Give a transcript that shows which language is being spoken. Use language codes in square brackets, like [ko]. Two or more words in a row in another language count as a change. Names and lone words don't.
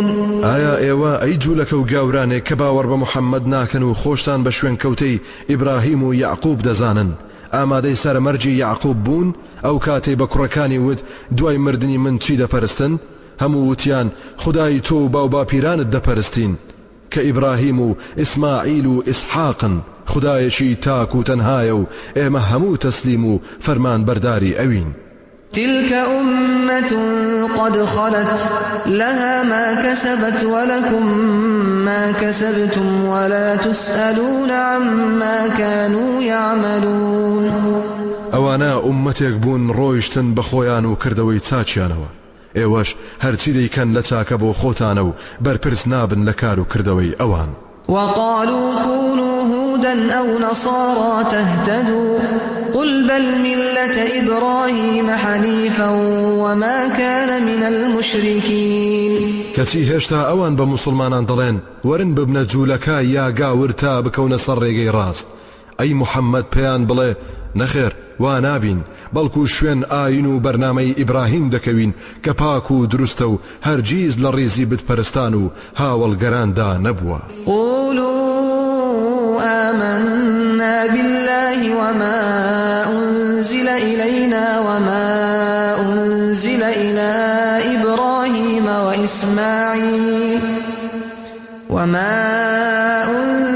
[ckb] ئایا ئێوە ئەی جوولەکە و گاورانێک کە باوەڕ بە محەممەد ناکەن و خۆشتان بە شوێن کەوتەی ئیبراهیم و یعقوب دەزانن ئامادەی سەرمەرجی یعقوب بوون ئەو کاتەی بە کوڕەکانی وت دوای مردنی من چی دەپەرستن؟ هەموو وتیان خدای تۆ و باو باپیرانت دەپەرستین کە ئیبراهیم و ئیسماعیل و ئیسحاقن خدایەکی تاک و تەنهایە و ئێمە هەموو تەسلیم و فەرمان بەرداری ئەوین. [ar] تلك أمة قد خلت لها ما كسبت ولكم ما كسبتم ولا تسألون عما كانوا يعملون. [ckb] ئەوانە ئومەتێک بوون ڕۆیشتن بە خۆیان و کردەوەی چاچیانەوە ئێوەش هەرچی دەیکەن لە چاکە بۆ خۆتانە و بەرپرس نابن لە کار و کردەوەی ئەوان. [ar] وقالوا كونوا هودا أو نصارى تهتدوا قل بل ملة إبراهيم حنيفا وما كان من المشركين. [ckb] کەچی هێشتا ئەوان بە موسڵمانان دەڵێن وەرن ببنە جوولەکە یا گاور تا بکەونە سەر ڕێگەی ڕاست. ئەی محەممەد پێیان بڵێ نەخێر وا نابین بەڵکو شوێن ئاین و بەرنامەی ئیبراهیم دەکەوین کە پاک و دروستە و هەرگیز لە ڕێزی بتپەرستان و هاوڵگەراندا نەبووە. [ar] قولوا آمنا بالله وما أنزل إلينا وما أنزل إلى إبراهيم وإسماعيل وما أنزل